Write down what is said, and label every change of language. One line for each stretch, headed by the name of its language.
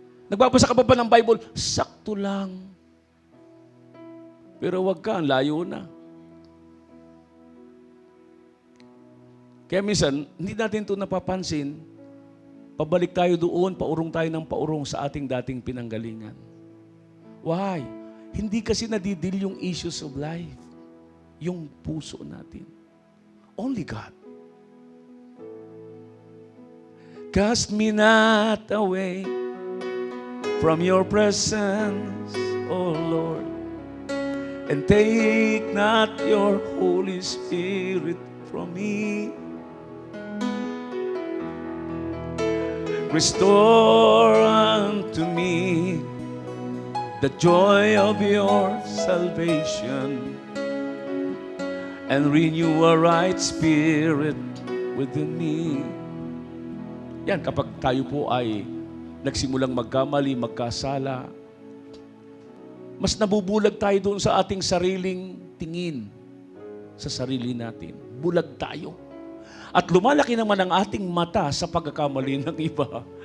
Filipino: Nagbabasa ka pa ba ng Bible? Sakto lang. Pero wag ka, layo na. Kaya minsan, hindi natin ito napapansin. Pabalik tayo doon, paurong tayo ng paurong sa ating dating pinanggalingan.
English: Why?
Filipino: Hindi kasi nadidil yung issues of life. Yung puso natin.
English: Only God. Cast me not away from your presence, O Lord, and take not your Holy Spirit from me. Restore unto me the joy of your salvation, and renew a right spirit within me.
Filipino: Yan, kapag tayo po ay nagsimulang magkamali, magkasala, mas nabubulag tayo doon sa ating sariling tingin sa sarili natin. Bulag tayo. At lumalaki naman ang ating mata sa pagkakamali ng iba.